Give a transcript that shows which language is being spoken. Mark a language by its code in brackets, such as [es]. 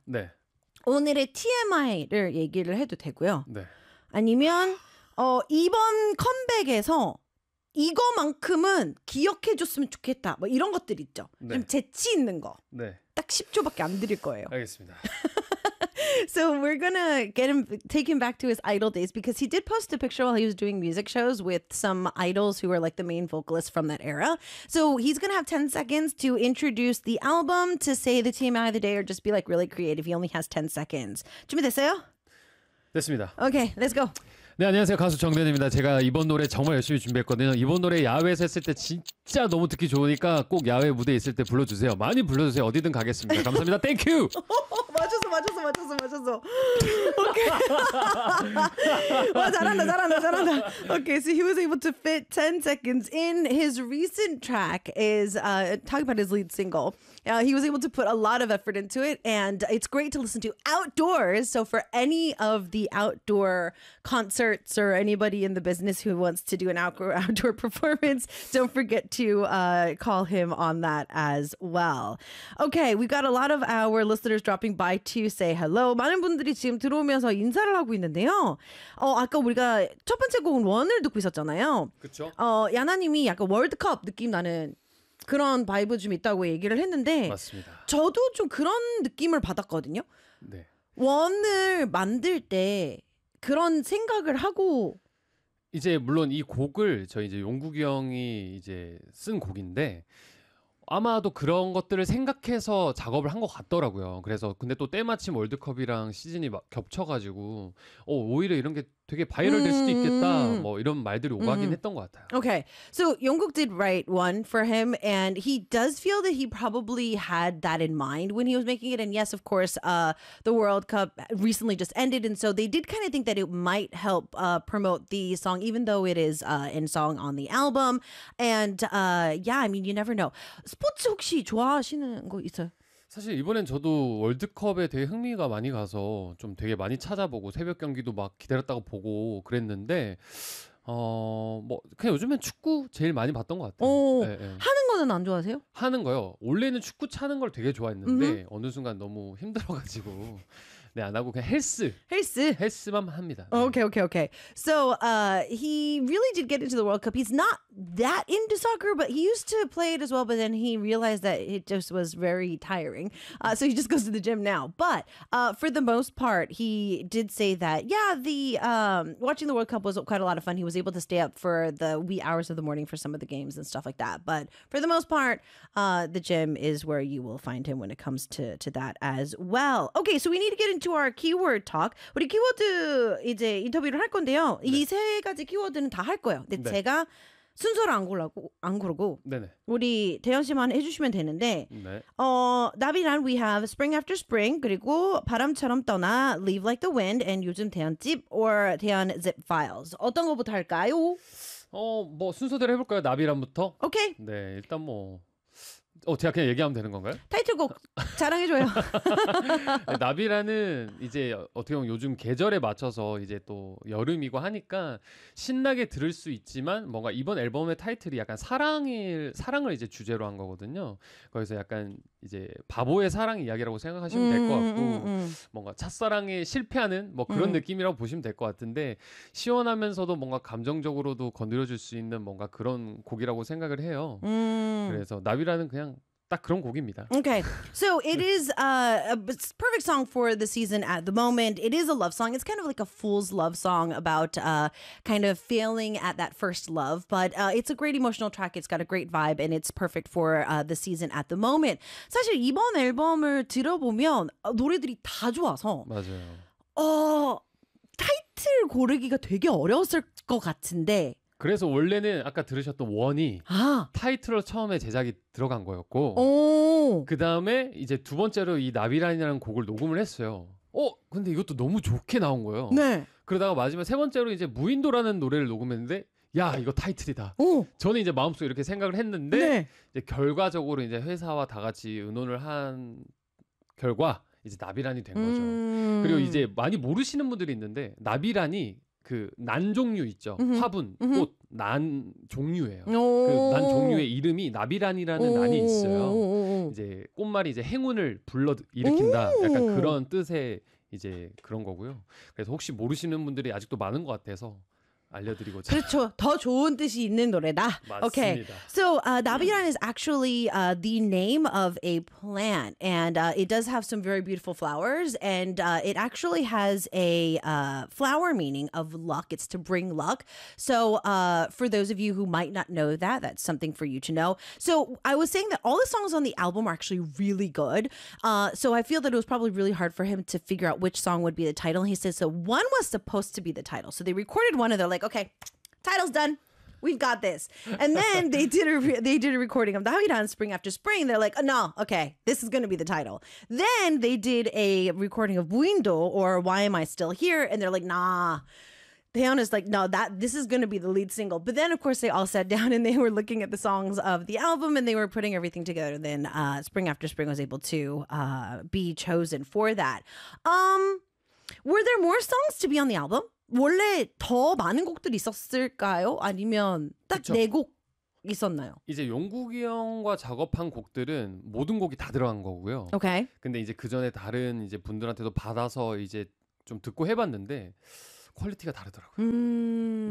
[ko] 네. 오늘의 TMI를 얘기를 해도 되고요. 네. 아니면 이번 컴백에서 이거만큼은 기억해 줬으면 좋겠다. 뭐 이런 것들 있죠. 네. 좀 재치 있는 거. 네. 딱 10초밖에 안 드릴 거예요. 알겠습니다. [en] So we're gonna get him, take him back to his idol days because he did post a picture while he was doing music shows with some idols who were like the main vocalists from that era. So he's gonna have 10 seconds to introduce the album, to say the TMI of the day, or just be like really creative. He only has 10 seconds. [ko] 준비됐어요? 됐습니다. [en] Okay, let's go. [ko] 네, 안녕하세요. 가수 정대현입니다. 제가 이번 노래 정말 열심히 준비했거든요. 이번 노래 야외에서 했을 때 진짜 너무 듣기 좋으니까 꼭 야외 무대에 있을 때 불러주세요. 많이 불러주세요. 어디든 가겠습니다. 감사합니다. 땡큐! 맞췄어. 오케이. 와, 잘한다. [en] 오케이, so he was able to fit 10 seconds in his recent track is, talking about his lead single. He was able to put a lot of effort into it, and it's great to listen to outdoors. So for any of the outdoor concerts or anybody in the business who wants to do an outdoor performance, don't forget to call him on that as well. Okay, we've got a lot of our listeners dropping by to say hello. [ko] 많은 분들이 지금 들어오면서 인사를 하고 있는데요. 아까 우리가 첫 번째 곡은 원을 듣고 있었잖아요. 그렇죠. 야나님이 약간 월드컵 느낌 나는 그런 바이브 좀 있다고 얘기를 했는데 맞습니다. 저도 좀 그런 느낌을 받았거든요. 네. 원을 만들 때 그런 생각을 하고 이제 물론 이 곡을 저희 이제 용국이 형이 이제 쓴 곡인데 아마도 그런 것들을 생각해서 작업을 한 것 같더라고요. 그래서 근데 또 때마침 월드컵이랑 시즌이 겹쳐가지고 오히려 이런 게 되게 바이럴 될 수도 있겠다. 뭐 이런 말들이 오가긴 했던 것 같아요. [en] Okay, so Yongguk did write one for him, and he does feel that he probably had that in mind when he was making it. And yes, of course, the World Cup recently just ended, and so they did kind of think that it might help promote the song, even though it is in song on the album. And yeah, I mean, you never know. [ko] 스포츠 혹시 좋아하시는 거 있어요? 사실 이번엔 저도 월드컵에 되게 흥미가 많이 가서 좀 되게 많이 찾아보고 새벽 경기도 막 기다렸다고 보고 그랬는데 뭐 그냥 요즘엔 축구 제일 많이 봤던 것 같아요. 네, 네. 하는 거는 안 좋아하세요? 하는 거요. 원래는 축구 차는 걸 되게 좋아했는데 음흠. 어느 순간 너무 힘들어가지고 네, 안 하고 그냥 헬스만 합니다. 네. Okay. [en] So he really did get into the World Cup. He's not that into soccer, but he used to play it as well. But then he realized that it just was very tiring. So he just goes to the gym now. But for the most part, he did say that, yeah, the watching the World Cup was quite a lot of fun. He was able to stay up for the wee hours of the morning for some of the games and stuff like that. But for the most part, the gym is where you will find him when it comes to that as well. Okay, so we need to get into our keyword talk. [ko] 우리 키워드 이제 인터뷰를 할 건데요. 네. 이 세 가지 키워드는 다 할 거예요. 근데 네. 제가 순서를 안 고르고 네네. 우리 대현 씨만 해주시면 되는데 네. Navi란 we have Spring After Spring 그리고 바람처럼 떠나 Leave Like The Wind and 요즘 대현집 or 대현 Zip Files 어떤 거부터 할까요? 뭐 순서대로 해볼까요? 나비란부터? 오케이. 네, 일단 뭐 제가 그냥 얘기하면 되는 건가요? 타이틀곡 자랑해줘요. 나비라는 이제 어떻게 보면 요즘 계절에 맞춰서 이제 또 여름이고 하니까 신나게 들을 수 있지만 뭔가 이번 앨범의 타이틀이 약간 사랑을 이제 주제로 한 거거든요. 거기서 약간 이제 바보의 사랑 이야기라고 생각하시면 될 것 같고 뭔가 첫사랑에 실패하는 뭐 그런 느낌이라고 보시면 될 것 같은데 시원하면서도 뭔가 감정적으로도 건드려줄 수 있는 뭔가 그런 곡이라고 생각을 해요. 그래서 나비라는 그냥 딱 그런 곡입니다. [en] Okay, so it is a perfect song for the season at the moment. It is a love song. It's kind of like a fool's love song about kind of failing at that first love. But it's a great emotional track. It's got a great vibe and it's perfect for the season at the moment. [ko] 사실 이번 앨범을 들어보면 노래들이 다 좋아서 맞아요. 타이틀 고르기가 되게 어려웠을 것 같은데 그래서 원래는 아까 들으셨던 원이 타이틀로 처음에 제작이 들어간 거였고 그 다음에 이제 두 번째로 이 나비라인이라는 곡을 녹음을 했어요. 근데 이것도 너무 좋게 나온 거예요. 네. 그러다가 마지막 세 번째로 이제 무인도라는 노래를 녹음했는데 야 이거 타이틀이다. 저는 이제 마음속에 이렇게 생각을 했는데 네. 이제 결과적으로 이제 회사와 다 같이 의논을 한 결과 이제 나비란이 된 거죠. 그리고 이제 많이 모르시는 분들이 있는데 나비란이 그 난 종류 있죠. 화분, 꽃, 난 종류예요. 그 난 종류의 이름이 나비란이라는 난이 있어요. 이제 꽃말이 이제 행운을 불러 일으킨다. 약간 그런 뜻의 이제 그런 거고요. 그래서 혹시 모르시는 분들이 아직도 많은 것 같아서 알려드리고자. 그렇죠. 더 좋은 뜻이 있는 노래다. 맞습니다. [en] Okay. So, Naviran is actually the name of a plant and it does have some very beautiful flowers and it actually has a flower meaning of luck. It's to bring luck. So, for those of you who might not know that, that's something for you to know. So, I was saying that all the songs on the album are actually really good. So, I feel that it was probably really hard for him to figure out which song would be the title. He says, so one was supposed to be the title. So, they recorded one of the like, okay, title's done. We've got this. And then they did a recording of Naviran Spring After Spring. They're like, oh, no, okay, this is going to be the title. Then they did a recording of Buindo or Why Am I Still Here? And they're like, nah. Taeyeon is like, no, this is going to be the lead single. But then, of course, they all sat down and they were looking at the songs of the album and they were putting everything together. And then Spring After Spring was able to be chosen for that. Were there more songs to be on the album? [ko] 원래 더 많은 곡들이 있었을까요? 아니면 딱 네 곡 있었나요? 이제 용국이 형과 작업한 곡들은 모든 곡이 다 들어간 거고요. 오케이. 근데 이제 그 전에 다른 이제 분들한테도 받아서 이제 좀 듣고 해봤는데 퀄리티가 다르더라고요.